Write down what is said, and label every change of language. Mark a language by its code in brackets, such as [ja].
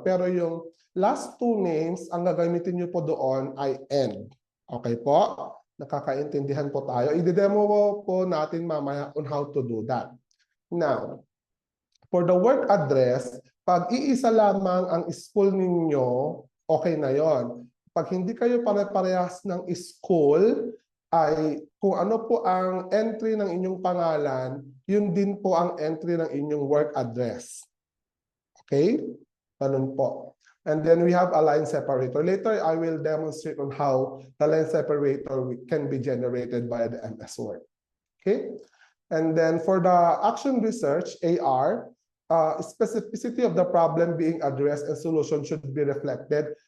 [tl] Pero yung last 2 names, ang gagamitin nyo po doon ay and. Okay po? Nakakaintindihan po tayo. I-demo po natin mamaya [en] on how to do that. Now, for the work address, [tl] pag iisa lamang ang school ninyo, okay na yon. Pag hindi kayo pare-parehas ng school, ay kung ano po ang entry ng inyong pangalan, yun din po ang entry ng inyong work address. [en] Okay? [tl] Ganun po. [en] And then we have a line separator. Later, I will demonstrate on how the line separator can be generated by the MS Word. Okay? And then for the action research, AR, specificity of the problem being addressed and solution should be reflected.